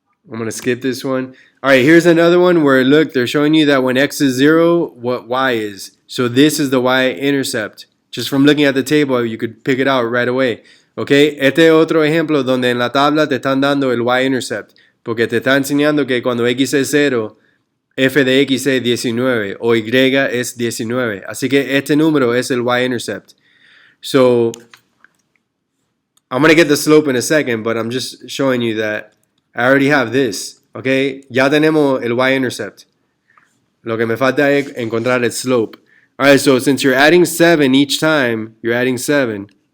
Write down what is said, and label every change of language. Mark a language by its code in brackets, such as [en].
[en] I'm going to skip this one. All right, here's another one where, look, they're showing you that when x is 0, what y is. So this is the y-intercept. Just from looking at the table, you could pick it out right away. [es] Okay, este es otro ejemplo donde en la tabla te están dando el y-intercept, porque te está enseñando que cuando x es 0, f de x es 19 o y es 19. Así que este número es el y-intercept. [en] So I'm going to get the slope in a second, but I'm just showing you that I already have this. [es] Okay, ya tenemos el y-intercept. Lo que me falta es encontrar el slope. [en] All right, so since you're adding 7 each time, you're adding 7.